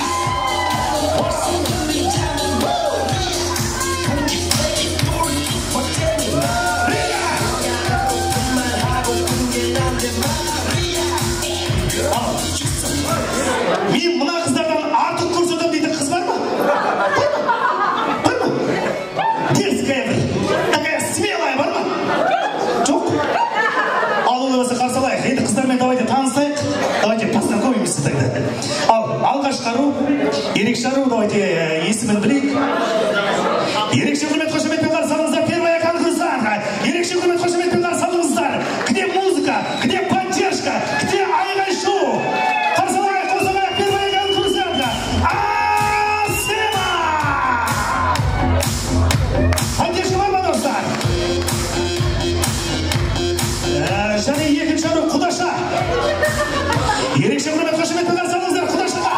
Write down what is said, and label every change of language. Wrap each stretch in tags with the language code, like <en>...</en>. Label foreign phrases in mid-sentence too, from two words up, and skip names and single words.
<kk>Мен мына қыздардан артық көрсетем дейтін қыз бар ма? Бар ма? Дерзкая бір,</kk> <ru>такая смелая</ru> <kk>бар ма? Жоқ? Ал олай болса қарсы алайық. Енді қыздармен давайте танысайық.</kk> <ru>Давайте познакомимся тогда.</ru> <kk>Ал алғашқы ару, ерекше ару, давайте есімін білейік. Ерекше құрмет қошеметпен қарсы алыңыздар.</kk> <ru>Первая конкурсантка.</ru> <kk>Ерекше құрмет қошеметпен қарсы алыңыздар.</kk> <ru>Где музыка? Где поддержка? Где айғай-шу?</ru> <kk>Қарсы алайық, қосылайық.</kk> <ru>Первая конкурсантка. Асема!</ru> <kk>Поддержка бар ма, достар? Және екінші ару Құдаша. Ерекше құрмет қошеметпен қарсы алыңыздар.</kk>